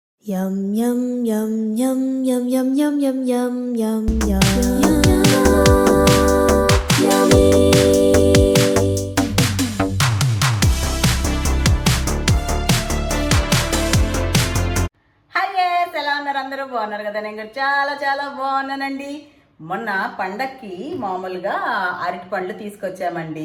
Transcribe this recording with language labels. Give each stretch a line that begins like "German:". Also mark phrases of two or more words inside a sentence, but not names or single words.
English: Yum yum yum yum yum yum yum yum yum yum yum yummy. Hi guys,
Telugu: ఎలా ఉన్నారు? అందరూ బాగున్నారు కదా? నేను కూడా చాలా చాలా బాగున్నానండి. మొన్న పండక్కి మామూలుగా అరటి పండ్లు తీసుకొచ్చామండి.